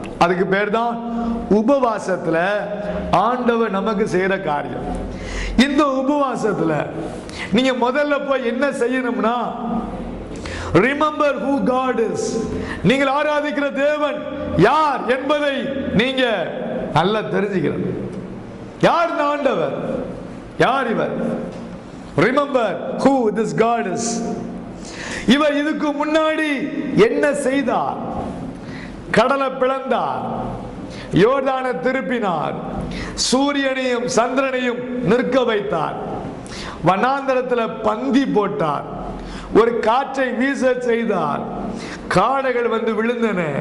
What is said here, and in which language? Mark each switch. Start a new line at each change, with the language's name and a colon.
Tamil: அதுக்கு பேர் தான் உபவாசத்துல ஆண்டவர் நமக்கு செய்யற காரியம். இந்த உபவாசத்துல நீங்க முதல்ல போய் என்ன செய்யணும்னா,
English: remember who God is.
Tamil: நீங்கள் ஆராதிக்கிற தேவன் யார் என்பதை நீங்க நல்லா தெரிஞ்சுக்கணும். யார் இந்த ஆண்டவர்? யார் இவர்?
English: remember who this God is.
Tamil: இவர் இதுக்கு முன்னாடி என்ன செய்தார்? கடலை பிளந்தார், யோர்தானை திருப்பினார், சூரியனையும் சந்திரனையும் நிற்க வைத்தார், வனாந்தரத்தில் பந்தி போட்டார், ஒரு காற்றை வீச செய்தார், காடைகள் வந்து விழுந்தன.